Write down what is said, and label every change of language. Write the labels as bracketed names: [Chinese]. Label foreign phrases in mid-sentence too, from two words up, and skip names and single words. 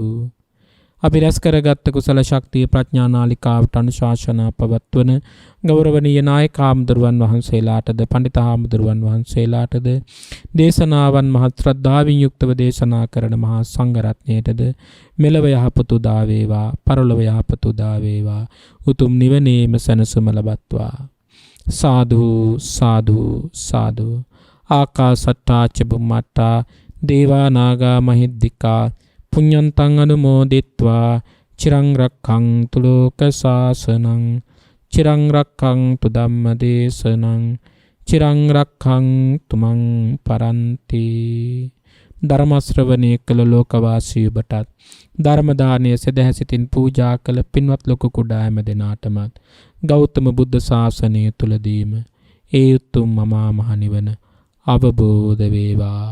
[Sinhala] අපි රැස් කරගත් කුසල ශක්තිය ප්‍රඥා නාලිකාවට අනුශාසනා පවත්වන ගෞරවනීය නායක හාමුදුරුවන් වහන්සේලාටද පඬිත හාමුදුරුවන් වහන්සේලාටද දේශනාවන් මහත් ශ්‍රද්ධාවෙන් යුක්තව දේශනා කරන මහා සංඝරත්නයටද මෙලව යහපත උදා වේවා, පරලොව යහපත උදා වේවා, උතුම් නිවනේම සැනසුම ලබත්වා. සාදු සාදු සාදු. [Pali] ආකාසට්ටා ච බුම්මට්ටා දේවා නාග මහිද්దికා පුඤ්ඤන්තං අනුමෝදිත්වා චිරං රක්ඛන්තු ලෝක සාසනං චිරං රක්ඛන්තු ධම්මදේශනං චිරං රක්ඛන්තු මං පරන්ති. [Sinhala] ධර්ම ශ්‍රවණය කළ ලෝකවාසී ඔබටත් ධර්ම දානය සදහැසිතින් පූජා කළ පින්වත් ලොකු කුඩා හැම දෙනාටමත් ගෞතම බුද්ධ ශාසනය තුලදීම ඒ උතුම් මහා මහ නිවන අවබෝධ වේවා.